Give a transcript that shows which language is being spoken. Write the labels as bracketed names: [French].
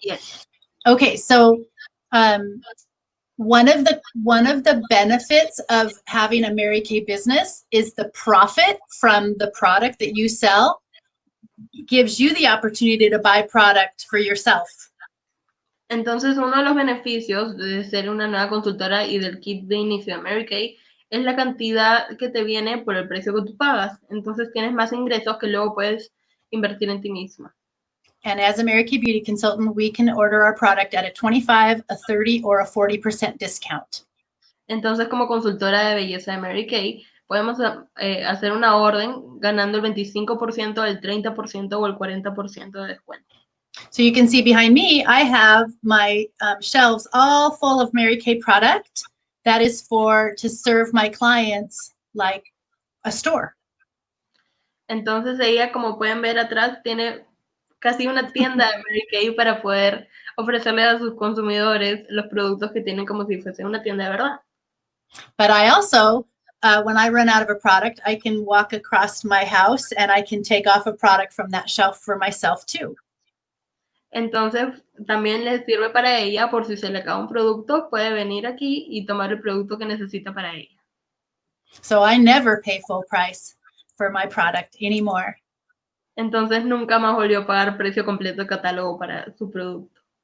[English] Yes. Okay, so one of the benefits of having a Mary Kay business is the profit from the product that you sell gives you the opportunity to buy product for yourself. [Spanish] Entonces, uno de los beneficios de ser una nueva consultora y del kit de inicio de Mary Kay es la cantidad que te viene por el precio que tú pagas. Entonces, tienes más ingresos que luego puedes invertir en ti misma. [English] And as a Mary Kay beauty consultant, we can order our product at a 25, a 30, or a 40% discount. [Spanish] Entonces, como consultora de belleza de Mary Kay, podemos hacer una orden ganando el 25%, el 30% o el 40% de descuento. [English] So you can see behind me, I have my shelves all full of Mary Kay product. That is to serve my clients like a store. [Spanish] Entonces ella, como pueden ver atrás, tiene casi una tienda de Mary Kay para poder ofrecerle a sus consumidores los productos que tienen como si fuese una tienda de verdad. [English] But I also, when I run out of a product, I can walk across my house and I can take off a product from that shelf for myself too. [Spanish] Entonces, también le sirve para ella, por si se le acaba un producto, puede venir aquí y tomar el producto que necesita para ella. [English] So I never pay full price for my product anymore. [Spanish] Entonces, nunca más volvió a pagar precio completo de catálogo para su producto.